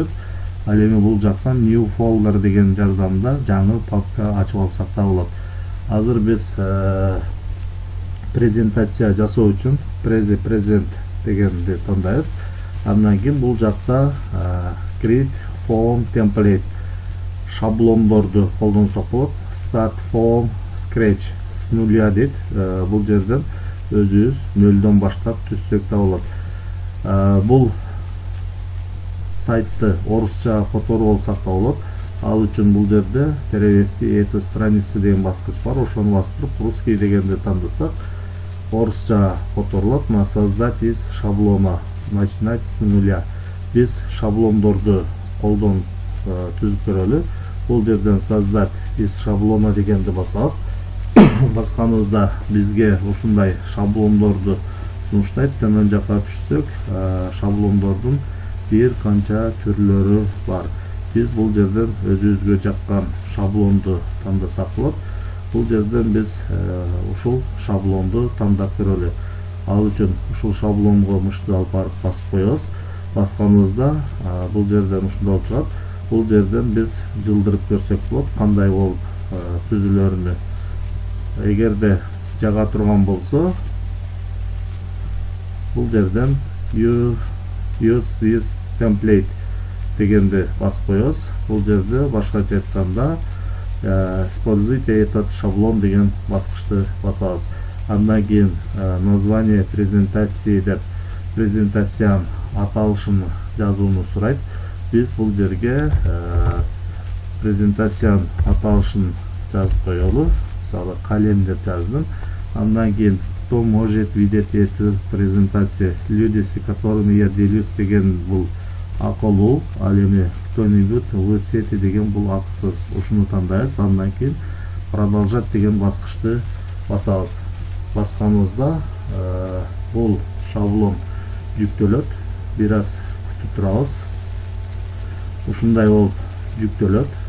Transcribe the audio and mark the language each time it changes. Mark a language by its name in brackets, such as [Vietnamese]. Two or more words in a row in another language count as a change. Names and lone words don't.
[Kyrgyz] Ал эми бул жактан [English] New Folder [Kyrgyz] деген жардамда жаңы папка ачып алсак да болот. Азыр биз презентация жасоо үчүн Prezi Present дегенди тандайбыз. Андан кийин бул жакта [English] Create Form Template [Kyrgyz] шаблондорду колдонсок болот. [English] Start from scratch, [Russian] с нуля [Kyrgyz] дейт. Бул жерден өзүбүз нөлдөн баштап түзсөк да болот. Бул сайтты орусча которуп алсак да болот. Ал үчүн бул жерде [Russian] перевести эту страницу [Kyrgyz] деген баскыч бар. Ошону басып туруп русский дегенди тандасак, орусча которулат. [Russian] На создать из шаблона, начинать с нуля. [Kyrgyz] Биз шаблондорду колдонуп түзүп көрөлү. Бул жерден [Russian] создать из шаблона [Kyrgyz] дегенди басабыз. Басканыбызда бизге ушундай шаблондорду сунуштайт. Төмөн жака түшсөк, шаблондордун бир канча түрлөрү бар. Biz бул жерден өзүбүзгө жаккан шаблонду тандасак болот. Бул жерден біз ушул шаблонду тандап көрөлү. Ал үчүн ушул шаблонго мышты алып барып басып коебуз. Басканыбызда бул жерден ушундай чыгат. Бул жерден біз жылдырып көрсөк болот, кандай болуп түзүлөрүнү. Эгерде жага турган болсо, бул жерден [English] use this template [Kyrgyz] дегенди басып коебуз. Бул жерде башкача айтканда [Russian] используйте этот шаблон [Kyrgyz] деген баскычты басабыз. Андан кийин [Russian] название презентации [Kyrgyz] деп презентациянын аталышын жазууну сурайт. Биз бул жерге презентациянын аталышын жазып коелу. Мисалы калем деп жаздым. Андан кийин [Russian] кто может видеть эту презентацию, люди, с которыми я делюсь [Kyrgyz] деген бул акылуу, ал эми [Russian] кто-нибудь в сети [Kyrgyz] деген бул акысыз. Ушуну тандайбыз. Андан кийин продолжать деген баскычты басабыз. Басканыбызда бул шаблон жүктөлөт. Бир аз күтүп турабыз. Ушундай болуп жүктөлөт.